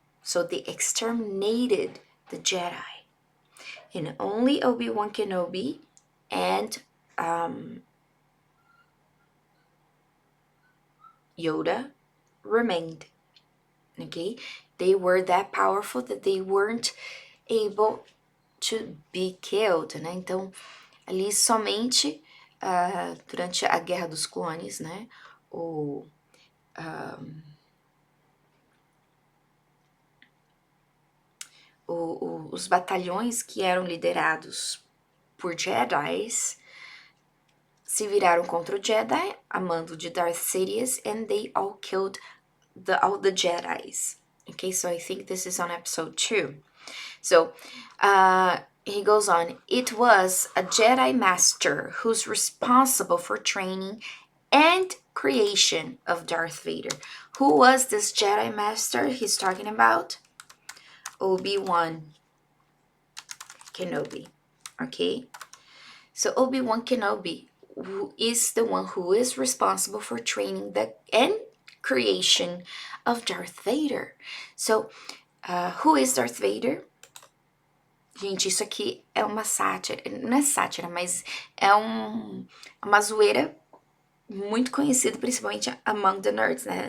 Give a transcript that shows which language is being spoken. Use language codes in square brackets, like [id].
[en] So they exterminated the Jedi. And only Obi-Wan Kenobi and Yoda remained. Okay? They were that powerful that they weren't able to be killed, né? [pt] Então, ali somente durante a Guerra dos Clones, né? Os batalhões que eram liderados por Jedis se viraram contra o Jedi, a mando de Darth Sidious, [en] and they all killed all the Jedis. Okay, so I think this is on episode 2. So he goes on, it was a Jedi Master who's responsible for training and creation of Darth Vader. Who was this Jedi Master he's talking about? Obi-Wan Kenobi. Okay? So Obi-Wan Kenobi who is the one who is responsible for training the and creation of Darth Vader. So, who is Darth Vader? [pt] Gente, isso aqui é uma sátira, não é sátira, mas é uma zoeira muito conhecida, principalmente [en] among the nerds, [pt] né?